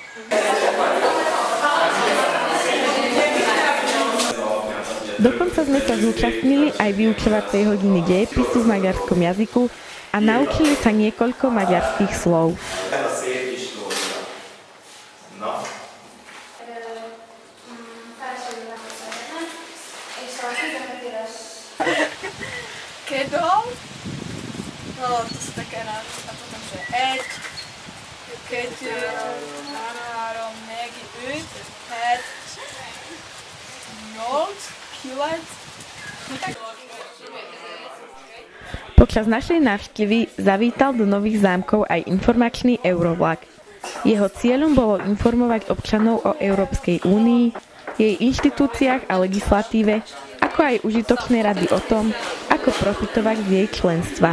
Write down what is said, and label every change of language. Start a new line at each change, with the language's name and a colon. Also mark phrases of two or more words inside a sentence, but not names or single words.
Slovak: Dokonca sme sa zúčastnili aj vyučovacej hodiny dejepisu v maďarskom jazyku a naučili sa niekoľko maďarských slov. Kedol? No, to sú také nároky. A potom, že
Hungarian: egy, kettő, három, négy, öt, het, nyolc, kilenc.
Slovak: Počas našej návštevy zavítal do Nových Zámkov aj informačný eurovlak. Jeho cieľom bolo informovať občanov o Európskej únii, jej inštitúciách a legislatíve, ako aj užitočné rady o tom, ako profitovať z jej členstva.